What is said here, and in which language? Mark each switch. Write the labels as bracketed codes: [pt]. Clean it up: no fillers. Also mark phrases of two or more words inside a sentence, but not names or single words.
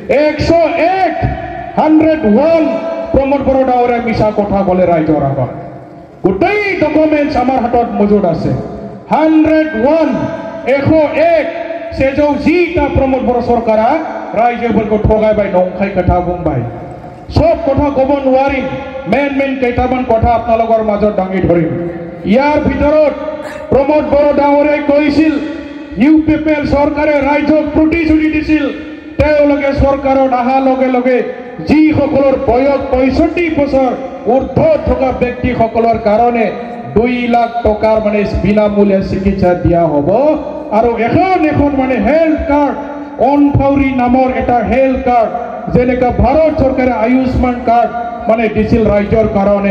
[as] 101 প্ৰমোদ বড়ো ডাঙৰে মিছা কথা ক'লে ৰাইজৰ আগত গোটেই ডকুমেণ্টছ আমাৰ হাতত মজুত আছে 101 [brx] সেজौ जिटा प्रमोद बड़ो सरकारा रायजोफोरखौ थगायबाय नंखाय खोथा बुंबाय [as] सब কথা কব নোৱাৰিম মেন কেইটামান কথা আপোনালোকৰ মাজত দাঙি ধৰিম ইয়াৰ ভিতৰত प्रमोद बड़ो ডাঙৰে কৈছিল ইউপিপিএল চৰকাৰে ৰাইজক প্ৰতিশ্ৰুতি দিছিল তেওঁলোকে চৰকাৰত অহাৰ লগে লগে যিসকলৰ বয়স 65 বছৰ ঊৰ্ধ্ব থকা ব্যক্তিসকলৰ কাৰণে 2 লাখ টকাৰ মানে বিনামূলীয়া চিকিৎসা দিয়া হ'ব আৰু এখন মানে [en] health card [as] অনফাউৰি নামৰ এটা [en] health card [as] যেনেকা ভাৰত চৰকাৰে আয়ুষ্মান কাৰ্ড মানে দিছিল ৰাইজৰ কাৰণে